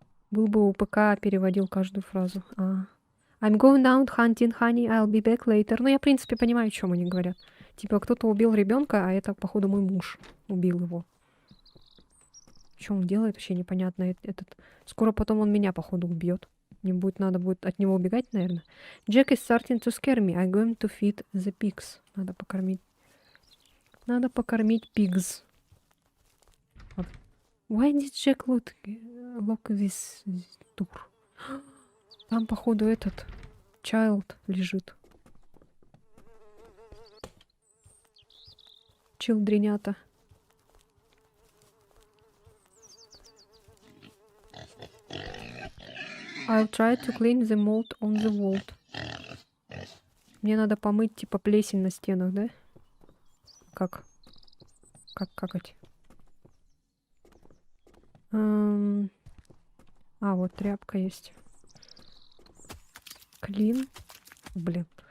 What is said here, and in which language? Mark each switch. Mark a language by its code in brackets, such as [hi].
[ru] Был бы у ПК, переводил каждую фразу. [en] I'm going out hunting, honey, I'll be back later. [ru] Ну, я, в принципе, понимаю, о чем они говорят. Типа, кто-то убил ребенка, а это, походу, мой муж убил его. Что он делает, вообще непонятно. Скоро потом он меня, походу, убьет. Мне надо будет от него убегать, наверное. [en] Jack is starting to scare me. I'm going to feed the pigs. [ru] Надо покормить pigs. [en] Why did Jack look this door? [ru] Там, походу, этот child лежит. Чилдренята. [en] I'll try to clean the mold on the wall. [ru] Мне надо помыть, типа, плесень на стенах, да? Как какать? Вот тряпка есть. Клин. Блин.